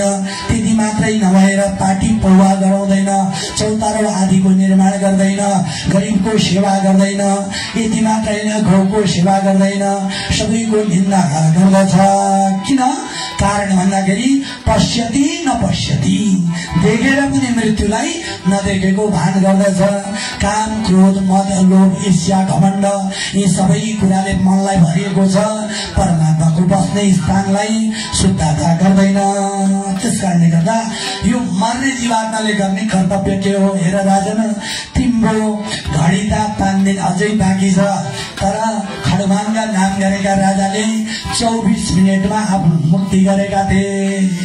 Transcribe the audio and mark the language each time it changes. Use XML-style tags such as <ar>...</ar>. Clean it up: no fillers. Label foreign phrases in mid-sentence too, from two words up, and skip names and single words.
<ne>त्यति मात्रै नभएर पार्टी पौवा गराउँदैन, चौतारो आदिको निर्माण गर्दैन, गरिबको सेवा गर्दैन। यति मात्रै होइन, गाउँको सेवा गर्दैन, सबैको निन्दा गर्दछ। किन? कारण भन्दाखेरि</ne> <sa>पश्यति नपश्यति,</sa> <ne>देखेर पनि मृत्युलाई नदेखेको भान गर्दछ। काम, क्रोध, मद, लोभ, ईर्ष्या, घमण्ड, यी सबै कुराले मनलाई भरिएको छ। परमात्माको बस्ने स्थानलाई शुद्धता गर्दैन। त्यसकारणले गर्दा यो मर्ने जीवात्माले गर्ने कर्तव्य के हो? हेर राजन, तिम्रो घडी त 5 दिन अझै बाँकी छ, तर खडमाङ्गा नाम गरेका राजाले 24 मिनेटमा आफ्नो मुक्ति गरेका थिए।</ne>